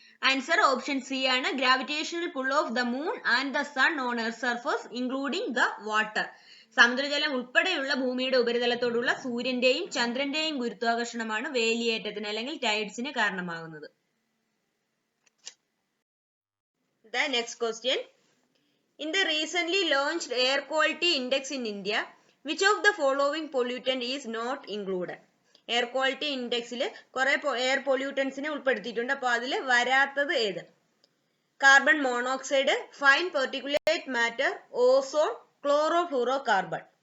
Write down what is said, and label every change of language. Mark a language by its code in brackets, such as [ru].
[en] Answer option C ആണ്, gravitational pull of the moon and the sun on earth surface including the water. [ml] സമുദ്രജലം ഉൾപ്പെടെയുള്ള ഭൂമിയുടെ ഉപരിതലത്തോടുള്ള സൂര്യന്റെയും ചന്ദ്രന്റെയും ഗുരുത്വാകർഷണമാണ് വേലിയേറ്റത്തിന് അല്ലെങ്കിൽ ടൈഡ്സിന് കാരണമാകുന്നത്. [en] The next question. In the recently launched air quality index in India, which of the following pollutant is not included? [ml] Air quality ഇൻഡെക്സിൽ കുറെ air പൊല്യൂട്ടൻസിനെ ഉൾപ്പെടുത്തിയിട്ടുണ്ട്. അപ്പോൾ അതിൽ വരാത്തത് ഏത്? Carbon monoxide, fine particulate matter, ozone, chloro fluoro carbon.